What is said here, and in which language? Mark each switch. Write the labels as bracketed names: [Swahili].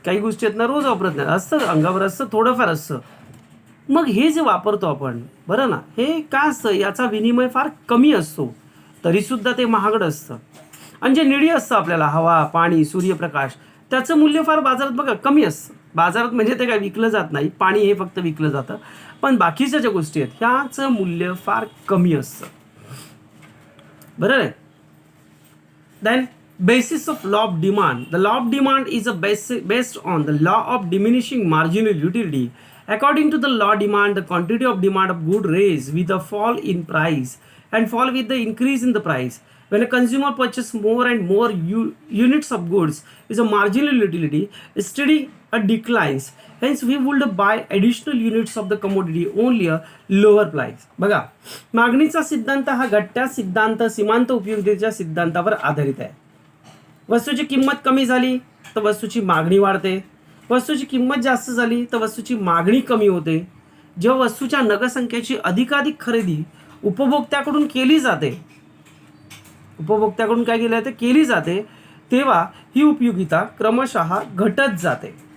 [Marathi] काही गोष्टी आहेत ना रोज वापरत नाहीत, असतं अंगावर, असतं थोडंफार असतं. मग हे जे वापरतो आपण, बरं ना, हे काय असतं, याचा विनिमय फार कमी असतो, तरीसुद्धा ते महागडं असतं. आणि जे निडी असतं आपल्याला, हवा, पाणी, सूर्यप्रकाश, त्याचं मूल्य फार बाजारात बघा कमी असतं. बाजारात म्हणजे ते काय विकलं जात नाही, पाणी हे फक्त विकलं जातं, पण बाकीच्या ज्या गोष्टी आहेत ह्याचं मूल्य फार कमी असतं, बरोबर आहे. [English] Then basis of law of demand. The law of demand is a based on the law of diminishing marginal utility. According to the law demand, the quantity of demand of good raise with a fall in price and fall with the increase in the price. When a consumer purchases more and more units of goods, is a marginal utility steady declines. Hence, we would buy additional units of the commodity only a lower price. [Marathi] बघा, मागणीचा सिद्धांत हा घटत्या सिद्धांत सीमांत उपयोगितेच्या सिद्धांतावर आधारित आहे. वस्तूची किंमत कमी झाली तर वस्तूची मागणी वाढते, वस्तूची किंमत जास्त झाली तर वस्तूची मागणी कमी होते. जेव्हा वस्तूच्या नगसंख्येची अधिकाधिक खरेदी उपभोक्त्याकडून केली जाते, उपभोक्त्याकडून काय केलं जाते, केली जाते, तेव्हा ही उपयोगिता क्रमशः घटत जाते.